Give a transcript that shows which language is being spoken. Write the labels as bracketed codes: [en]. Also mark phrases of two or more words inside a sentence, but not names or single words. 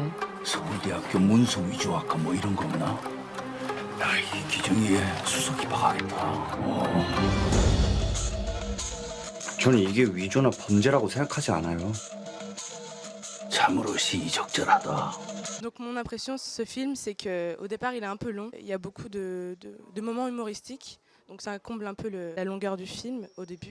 [ko] 서울대학교 문서 위조학과 뭐 이런 거 없나? 야, 이 기정이에 수석이 박하겠다. 저는 이게 위조나 범죄라고 생각하지 않아요. 참으로 시의적절하다. [fr] Donc mon impression sur ce film, c'est qu'au départ il est un peu long, il y a beaucoup de moments humoristiques, donc ça comble un peu la longueur du film au début.